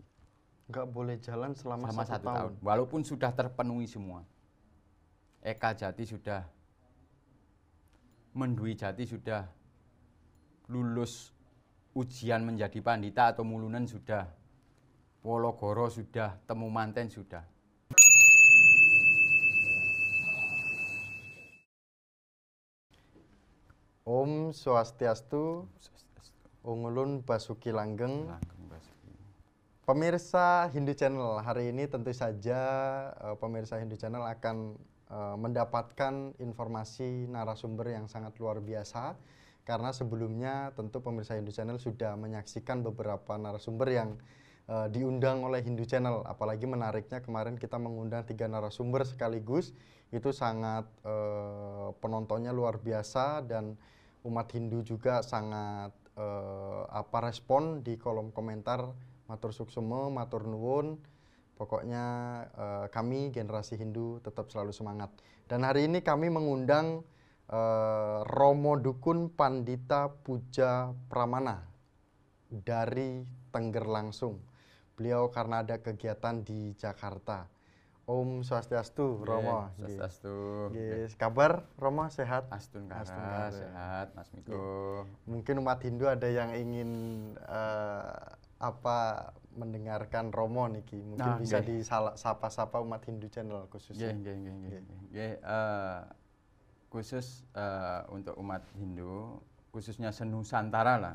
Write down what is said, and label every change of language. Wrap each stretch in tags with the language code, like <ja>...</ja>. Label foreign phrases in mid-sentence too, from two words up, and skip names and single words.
<id>Nggak boleh jalan selama 1 tahun. Walaupun sudah terpenuhi semua. Eka Jati sudah, Mendui Jati sudah, lulus ujian menjadi pandita atau mulunan sudah, Wologoro sudah, Temu Manten sudah.</id> <jv>Om Swastiastu, Ungulun Basuki Langgeng.</jv> <id>Pemirsa Hindu Channel, hari ini tentu saja pemirsa Hindu Channel akan mendapatkan informasi narasumber yang sangat luar biasa, karena sebelumnya tentu pemirsa Hindu Channel sudah menyaksikan beberapa narasumber yang diundang oleh Hindu Channel. Apalagi menariknya kemarin kita mengundang 3 narasumber sekaligus, itu sangat penontonnya luar biasa, dan umat Hindu juga sangat respon di kolom komentar,</id> <ban>matur suksema,</ban> <jv>matur nuwun.</jv> <id>Pokoknya kami generasi Hindu tetap selalu semangat. Dan hari ini kami mengundang Romo Dukun Pandita Puja Pramana dari Tengger langsung. Beliau karena ada kegiatan di Jakarta. Om Swastiastu, Romo. Swastiastu. Kabar Romo, sehat? Astun kara, sehat Mas Miko. Mungkin umat Hindu ada yang ingin mendengarkan Romo niki, mungkin bisa disapa-sapa umat Hindu Channel khususnya. Khusus untuk umat Hindu, khususnya senusantara lah.</id>